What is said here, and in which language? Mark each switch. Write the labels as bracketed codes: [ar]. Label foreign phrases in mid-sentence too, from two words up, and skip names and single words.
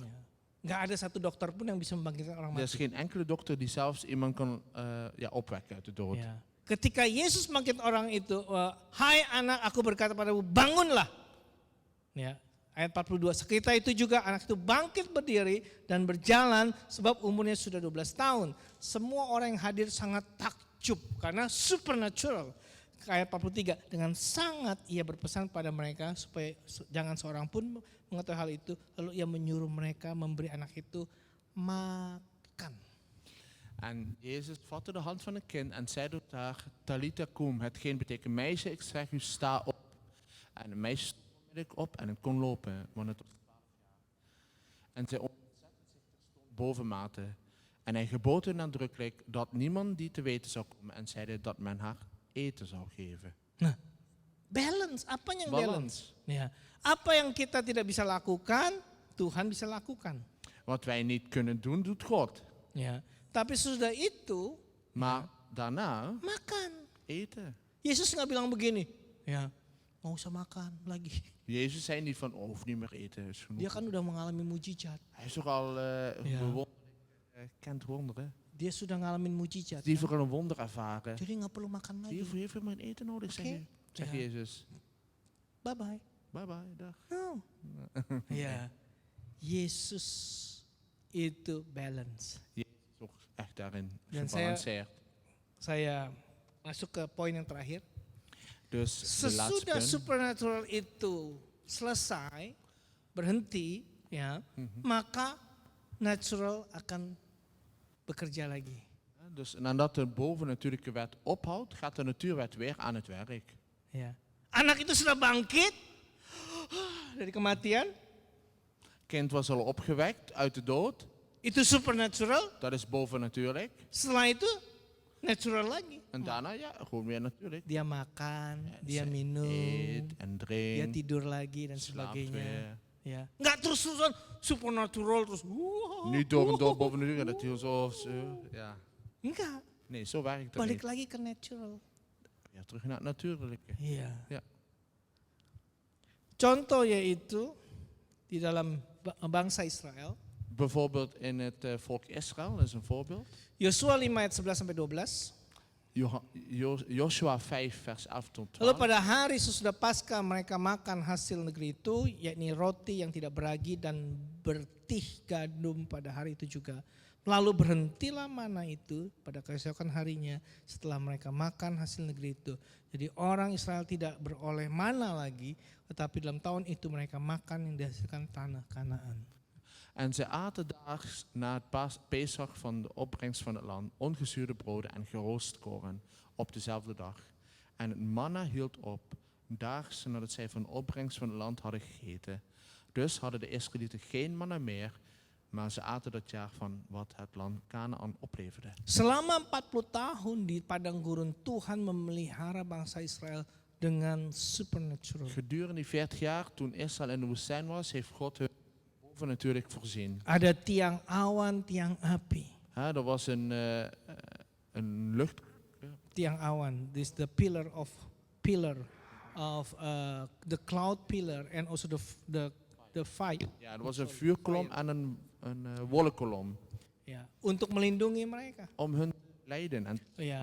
[id] Ya. Nggak ada satu dokter pun yang bisa membangkitkan orang [nl] Er is [id] mati. [nl] geen enkele dokter die zelfs iemand kan opwekken uit de dood. [id] Ya. Ketika Yesus membangkitkan orang itu, hai anak, aku berkata padamu, bangunlah. Ya. Ayat 42, seketika itu juga anak itu bangkit berdiri dan berjalan sebab umurnya sudah 12 tahun. Semua orang yang hadir sangat takjub karena supernatural. Ayat 43, dengan sangat ia berpesan pada mereka supaya jangan seorang pun mengetahui hal itu. Lalu ia menyuruh mereka memberi anak itu makan. [nl] En Jezus vatte de hand van een kind en zei tot haar, Talita kum, hetgeen betekent meisje, ik zeg u sta op. En een meisje stond onmiddellijk op en het kon lopen, want het was 12 jaar. En zij ontzette zich terstond bovenmate. En hij gebood hun nadrukkelijk dat niemand die te weten zou komen en zeide dat men haar eten zou geven. [id] Nah, balance, apa yang balance? [nl] Balance. [id] Ya, apa yang kita tidak bisa lakukan, Tuhan bisa lakukan. [nl] Wat wij niet kunnen doen, doet God. [id] Ya, tapi sudah itu [nl] Maar daarna [id] makan. [nl] eten. [id] Yesus nggak bilang begini, ya mau usah makan lagi. [nl] Jezus zei niet van, hoef niet meer eten, is genoeg. [id] Dia kan udah mengalami mujizat. [nl] Hij is toch al kent wonderen. [id] Dia sudah ngalamin mujizat. [nl] Die [id] kan? [nl] heeft al een wonder ervaren. [id] Jadi nggak perlu makan [nl] Die [id] lagi. [nl] heeft maar eten nodig, Oké. zegt Ja. Jezus. [en] Bye bye. Bye bye, [nl] dag. [en] No. [id] Ya, Yesus itu balance. [nl] Jezus is ook echt daarin [id] Dan [nl] gebalanceerd. [id] Saya masuk ke poin yang terakhir. [nl] Dus de laatste [id] Sesudah [nl] punt. [id] supernatural itu selesai, berhenti, ya, maka natural akan bekerja lagi. [nl] Dus nadat de bovennatuurlijke wet ophoudt, gaat de natuurwet weer aan het werk. [id] Ya. Anak itu sudah bangkit dari kematian, [nl] Kind was al opgewekt uit de dood. [id] itu supernatural. [nl] Dat is bovennatuurlijk. [id] Setelah itu natural lagi. [nl] En daarna, ja, gewoon weer natuurlijk. [id] Dia makan, dia [nl] Ze [id] minum, [nl] eet en [id] dia [nl] drinkt. [id] tidur lagi dan [nl] Slaapt [id] sebagainya. [nl] weer. [id] Ya, nggak terus-terusan supernatural terus. [nl] Niet door en door bovennatuurlijk. Dat hij zo, ja. [id] Enggak, [nl] Nee, zo werkt dat [id] balik [nl] niet. [id] lagi ke natural. [nl] Ja, terug naar het natuurlijke. [id] Iya. [nl] Ja. [id] Contoh yaitu di dalam bangsa Israel, [nl] Bijvoorbeeld in het volk Israël, dat is een voorbeeld. [id] Yosua 5 ayat 11 sampai 12. [nl] Joshua 5 vers 11 tot [id] Lalu [nl] 12. [id] pada hari sesudah Paskah mereka makan hasil negeri itu, yakni roti yang tidak beragi dan bertih gandum pada hari itu juga. Lalu berhentilah mana itu pada keesokan harinya setelah mereka makan hasil negeri itu. Jadi orang Israel tidak beroleh mana lagi, tetapi dalam tahun itu mereka makan yang dihasilkan tanah Kanaan. [nl] En ze aten daags na het Pesach van de opbrengst van het land ongezuurde broden en geroosterd koren op dezelfde dag. En het manna hield op, daags nadat zij van de opbrengst van het land hadden gegeten. Dus hadden de Israëlieten geen manna meer, maar ze aten dat jaar van wat het land Kanaan opleverde. [id] Selama 40 tahun di padang gurun Tuhan memelihara bangsa Israel dengan supernatural. [nl] Gedurende die 40 jaar, toen Israël in de woestijn was, heeft God hun bovennatuurlijk voorzien. [id] Ada tiang awan, tiang api. [nl] Er was een lucht. [id] Tiang awan, [en] this the pillar of the cloud pillar and also the fire. [nl] Ja, er was een vuurkolom en een wolkenkolom. [id] Ya, untuk melindungi mereka. [nl] Om hun te leiden en te [id] Ya.